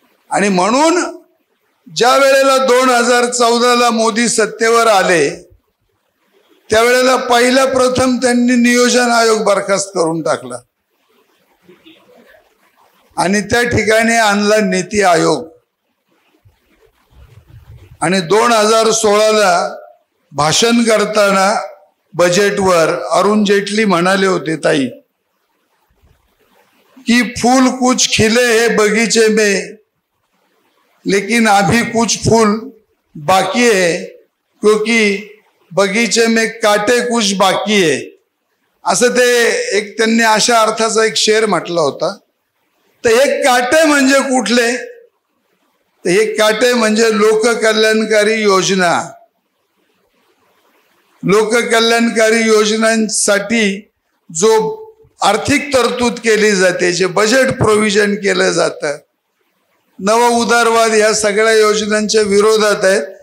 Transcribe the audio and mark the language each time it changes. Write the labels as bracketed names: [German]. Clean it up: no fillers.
[Marathi] आणि म्हणून ज्या वेळेला 2014ला मोदी सत्तेवर आले त्यावेळेला पहिल्या प्रथम त्यांनी नियोजन आयोग बरखास्त करून टाकला आणि त्या ठिकाणी आणला नीती आयोग. आणि 2016ला भाषण करताना बजेटवर अरुण जेटली म्हणाले होते, [Hindi] ताई कि फूल कुछ खिले है बगीचे में लेकिन अभी कुछ फूल बाकी है क्योंकि बगीचे में काटे कुछ बाकी है. [Marathi] असं ते एक त्यांनी अशा अर्थाचा एक शेर म्हटला होता. तर हे काटे म्हणजे कुठले? तर हे काटे म्हणजे लोककल्याणकारी योजना. लोककल्याणकारी योजनांसाठी जो आर्थिक तरतूद केली जाते, जे बजेट प्रोव्हिजन केलं जातं, नव उदारवाद ह्या सगळ्या योजनांच्या विरोधात आहेत.